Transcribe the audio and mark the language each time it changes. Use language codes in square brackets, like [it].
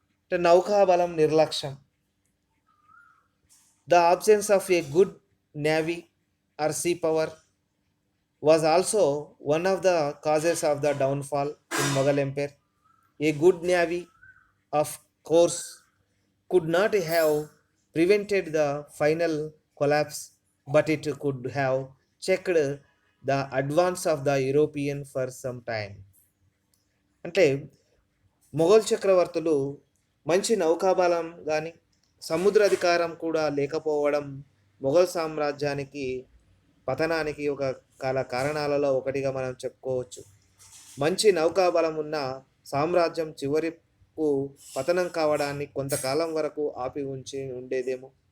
[te] The నౌకాబలం నిర్లక్ష్యం. [en] The absence of a good navy or sea power was also one of the causes of the downfall in Mughal Empire. A good navy, of course, could not have prevented the final collapse, but it could have checked the advance of the European for some time. [te] అంటే మొఘల్ చక్రవర్తులు మంచి నౌకాబలం కానీ సముద్ర అధికారం కూడా లేకపోవడం మొఘల్ సామ్రాజ్యానికి పతనానికి ఒక కారణాలలో ఒకటిగా మనం చెప్పుకోవచ్చు. మంచి నౌకాబలం ఉన్న సామ్రాజ్యం చివరకు పతనం కావడాన్ని కొంతకాలం వరకు ఆపి ఉండేదేమో.